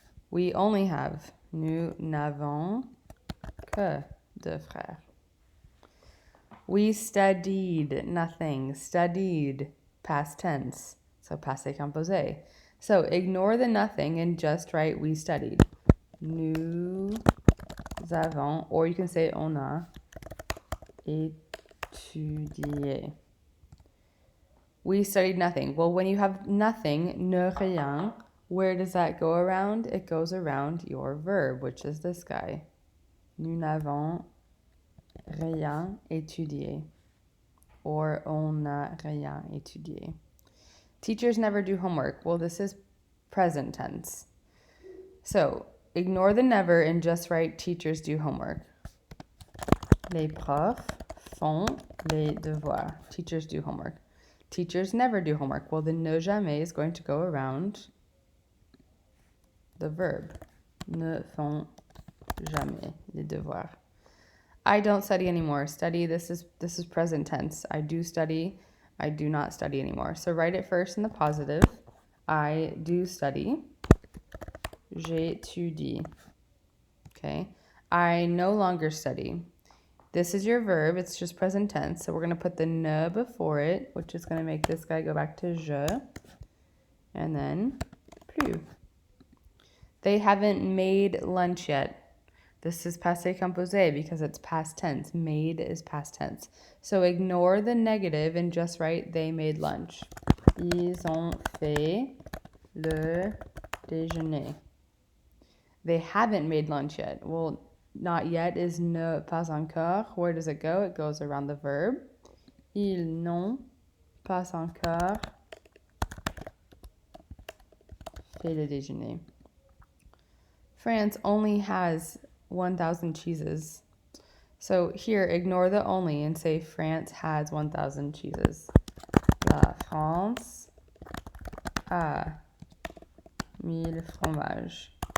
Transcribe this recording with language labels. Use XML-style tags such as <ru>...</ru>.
<en>We only have.</en> <fr>Nous n'avons que 2 frères.</fr> <en>We studied nothing. Studied, past tense. So passé composé. So ignore the nothing and just write we studied.</en> <fr>Nous avons,</fr> <en>or you can say</en> <fr>on a, étudié.</fr> <en>We studied nothing. Well, when you have nothing, ne rien, where does that go around? It goes around your verb, which is this guy.</en> <fr>Nous n'avons rien étudié. Or on n'a rien étudié.</fr> <en>Teachers never do homework. Well, this is present tense. So ignore the never and just write teachers do homework.</en> <fr>Les profs font les devoirs.</fr> <en>Teachers do homework. Teachers never do homework. Well, the ne jamais is going to go around the verb,</en> <fr>ne font jamais les devoirs.</fr> <en>I don't study anymore. Study, this is present tense. I do study. I do not study anymore. So write it first in the positive. I do study.</en> <fr>J'étudie.</fr> <en>Okay. I no longer study. This is your verb. It's just present tense. So we're going to put the ne before it, which is going to make this guy go back to je. And then plus. They haven't made lunch yet. This is passé composé because it's past tense. Made is past tense. So ignore the negative and just write they made lunch.</en> <fr>Ils ont fait le déjeuner.</fr> <en>They haven't made lunch yet. Well, not yet is ne pas encore. Where does it go? It goes around the verb.</en> <fr>Ils n'ont pas encore fait le déjeuner.</fr> <en>France only has 1,000 cheeses. So here, ignore the only and say France has 1,000 cheeses.</en> <fr>La France a 1000 fromages.</fr>